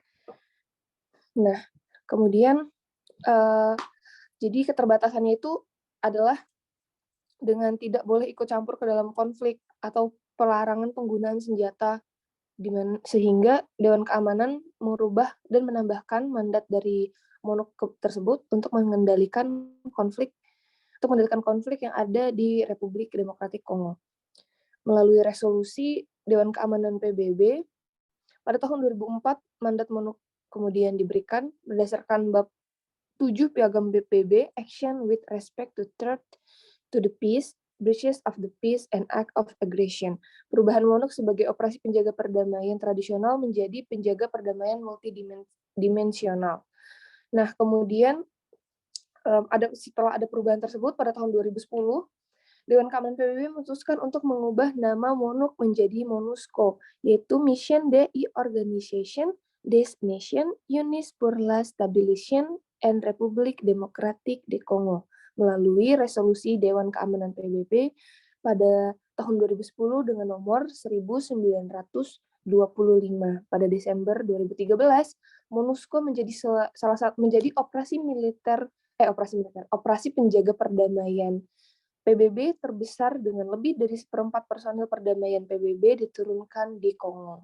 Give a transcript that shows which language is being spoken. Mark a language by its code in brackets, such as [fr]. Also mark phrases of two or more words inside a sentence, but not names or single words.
[id] Nah, kemudian jadi keterbatasannya itu adalah dengan tidak boleh ikut campur ke dalam konflik atau pelarangan penggunaan senjata sehingga Dewan Keamanan merubah dan menambahkan mandat dari MONUC tersebut untuk mengendalikan konflik yang ada di Republik Demokratik Kongo. Melalui resolusi Dewan Keamanan PBB, pada tahun 2004 mandat MONUC kemudian diberikan berdasarkan bab 7 Piagam PBB, [en] Action with Respect to Threat to the Peace, Breaches of the Peace, and Act of Aggression. [id] Perubahan MONUC sebagai operasi penjaga perdamaian tradisional menjadi penjaga perdamaian multidimensional. Nah, kemudian setelah ada perubahan tersebut pada tahun 2010, Dewan Keamanan PBB memutuskan untuk mengubah nama MONUC menjadi MONUSCO, yaitu Mission de Organisation des Nations Unies pour la Stabilisation and Republik Demokratik de Congo melalui resolusi Dewan Keamanan PBB pada tahun 2010 dengan nomor 1925. Pada Desember 2013, MONUSCO menjadi operasi penjaga perdamaian PBB terbesar dengan lebih dari seperempat personil perdamaian PBB diturunkan di Kongo.